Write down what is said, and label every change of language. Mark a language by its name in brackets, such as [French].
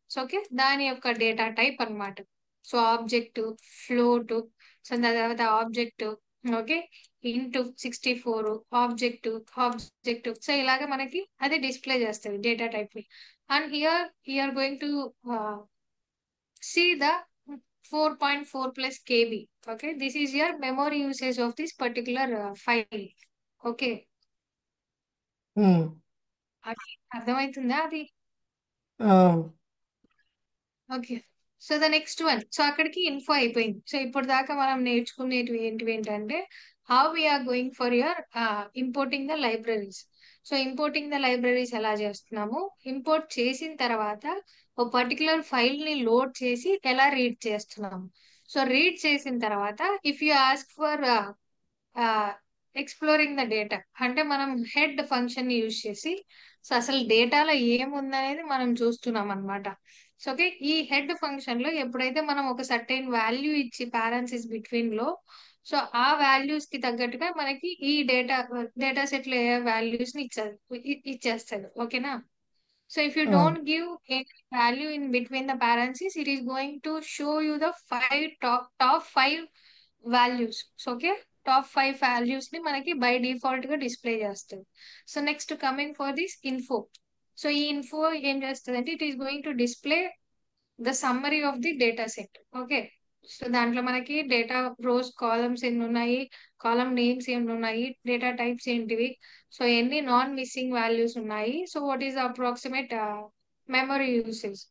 [Telugu] So okay, దాని యొక్క data type అన్నమాట. సో ఆబ్జెక్ట్, ఫ్లోట్, సో దాని తర్వాత object, okay, into 64, object, object. So ఇలాగ మనకి అది డిస్ప్లే చేస్తుంది డేటా టైప్ ని. [English] And here you're going to see the 4.4 plus KB. Okay, this is your memory usage of this particular file. Okay, um, [Telugu] అది అర్థమవుతుందా అది? ఆ, [English] Okay, so the next one. [Telugu] So అక్కడికి ఇన్ఫో అయిపోయింది. సో ఇప్పుడు దాకా మనం నేర్చుకునేటివి ఏంటంటే [English] How we're going for your importing the libraries. [Telugu] So importing the libraries ఎలా చేస్తున్నాము, ఇంపోర్ట్ చేసిన తర్వాత ఒక పర్టికులర్ ఫైల్ ని లోడ్ చేసి ఎలా రీడ్ చేస్తున్నాము. సో రీడ్ చేసిన తర్వాత [English] if you ask for exploring the data, [Telugu] అంటే మనం హెడ్ ఫంక్షన్ ని యూజ్ చేసి సో అసలు డేటాలో ఏముందనేది మనం చూస్తున్నాం అన్నమాట. సో ఓకే, ఈ హెడ్ ఫంక్షన్ లో ఎప్పుడైతే మనం ఒక సర్టెన్ వాల్యూ ఇచ్చి పారాన్సిస్ బిట్వీన్ లో, సో ఆ వాల్యూస్ కి తగ్గట్టుగా మనకి ఈ డేటా సెట్ లో ఏ వాల్యూస్ ని ఇచ్చేస్తుంది. ఓకేనా? [English] So if you uh, don't give any value in between the parentheses, it is going to show you the top five values. So okay, [Telugu] top 5 values ని మనకి బై డిఫాల్ట్ గా డిస్ప్లే చేస్తుంది. [English] So next coming for this info. [Telugu] So ఈ info ఏం చేస్తుంది అంటే [English] It is going to display the summary of the data set. [Telugu] Okay, so దాంట్లో మనకి డేటా రోస్, కాలమ్స్ ఎన్ని ఉన్నాయి, కాలమ్ నేమ్స్ ఎన్ని ఉన్నాయి, డేటా టైప్స్ ఏంటివి, సో ఎన్ని నాన్ మిస్సింగ్ వాల్యూస్ ఉన్నాయి, [English] So what is approximate memory usage.